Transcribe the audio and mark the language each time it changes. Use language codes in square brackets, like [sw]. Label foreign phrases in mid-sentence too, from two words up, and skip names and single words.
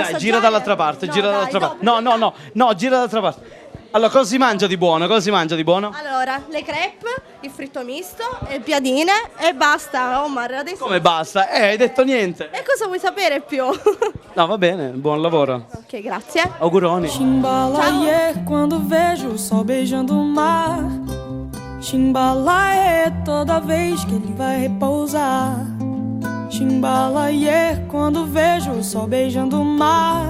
[it] Dai, gira dall'altra parte, gira dall'altra parte. No, gira dall'altra parte. Allora, cosa si mangia di buono? Allora, le crepe, il fritto misto, le piadine e basta, Omar. Adesso... Come basta? Hai detto niente. E cosa vuoi sapere più? No, va bene, buon lavoro. Ok, grazie. Auguroni. [pt] Chimbalaie quando vejo o sol beijando o mar. Chimbalaie toda vez que ele vai repousar. Chimbalaie quando vejo o sol beijando o mar.